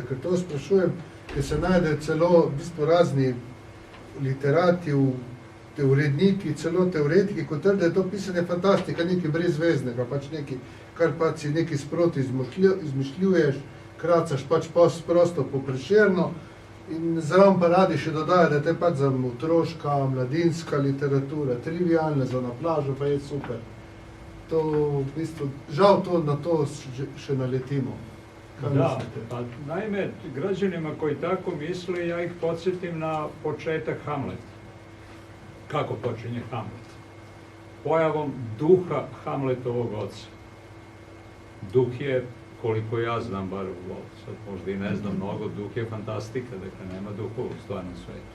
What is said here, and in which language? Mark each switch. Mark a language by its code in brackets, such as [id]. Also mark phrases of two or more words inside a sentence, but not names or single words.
[sl] ker to sprašujem, ker se najde celo v bistvu razni literati, uredniki, celo teoretiki, kot trde, je to pisanje fantastika, nekaj brezveznega, pač nekaj, kar pač si nekaj sproti izmišljuješ, kracaš pač prosto po Prešernu in zraven pa radi še dodaja, da je pač za otroška, mladinska literatura, trivialna, za na plažo pa je super. To, v bistvu, žal to na to še naletimo. [sr] Da, pa naime, građanima koji tako misle, ja ih podsjetim na početak Hamleta. Kako počinje Hamlet? Pojavom duha Hamletovog oca. Duh je, koliko ja znam, bar sad možda i ne znam mnogo, duh je fantastika, dakle nema duhova u stvarnom svetu.